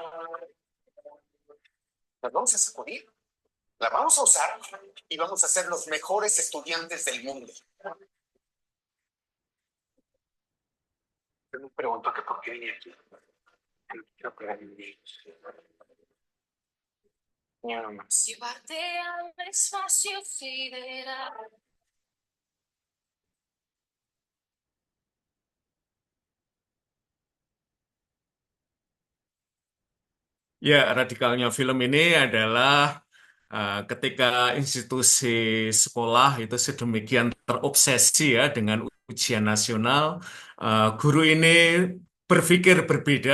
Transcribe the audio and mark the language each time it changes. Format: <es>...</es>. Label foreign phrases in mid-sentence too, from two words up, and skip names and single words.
<es>Las vamos a sacudir, la vamos a usar y vamos a ser los mejores estudiantes del mundo. Yo me pregunto que por qué vine aquí. Yo no quiero pegar ni niños. Ni uno más. Llevarte al espacio sideral.</es> <id>Ya, radikalnya film ini adalah ketika institusi sekolah itu sedemikian terobsesi ya dengan ujian nasional, guru ini berpikir berbeda.</id>